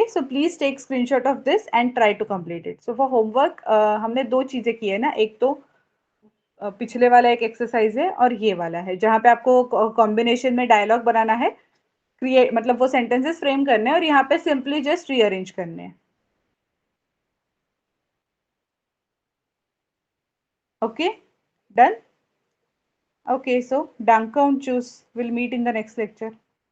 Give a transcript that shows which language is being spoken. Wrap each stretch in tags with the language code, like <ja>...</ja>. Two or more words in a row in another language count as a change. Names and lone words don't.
<en>so please take screenshot of this and try to complete it. so for homework</en> <hi>हमने दो चीजें की है ना. एक तो पिछले वाला एक एक्सरसाइज है और ये वाला है जहाँ पे आपको कॉम्बिनेशन में डायलॉग बनाना है, क्रिएट मतलब वो सेंटेंसेस फ्रेम करने हैं और यहाँ पे</hi> <en>simply just rearrange</en> <hi>करने हैं.</hi> <en>Okay, done? Okay, so</en> <de>danke und tschüss.</de> <en>We'll meet in the next lecture.</en>